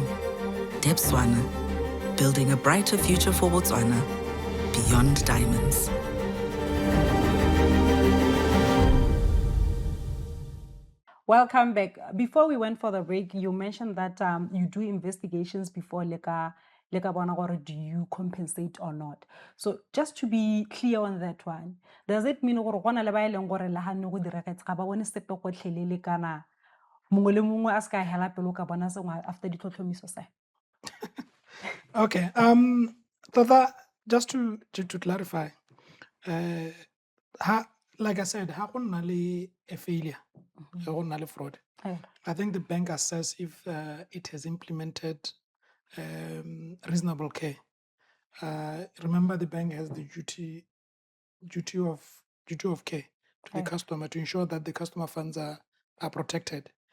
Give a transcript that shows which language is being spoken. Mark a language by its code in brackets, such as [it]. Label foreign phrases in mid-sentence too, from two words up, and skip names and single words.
[en] Debswana, building a brighter future for Botswana, beyond diamonds. Welcome back. Before we went for the break, you mentioned that you do investigations before [tn] leka bona gore [en] do you compensate or not. So just to be clear on that one, does it mean [tn] gore gona le ba eleng gore la hanne go dira ka tsaka ba bone sepe go tlhelele kana mongwe le mongwe a ska hela pelo ka bona sengwe after ditlhotlhomiso sa? [en] Okay, just to clarify, like I said, [tn] ha go nna le a failure, ha go nna le fraud. [en] I think the bank assess if it has implemented reasonable care. Remember, the bank has the duty of care to the customer to ensure that the customer funds are protected.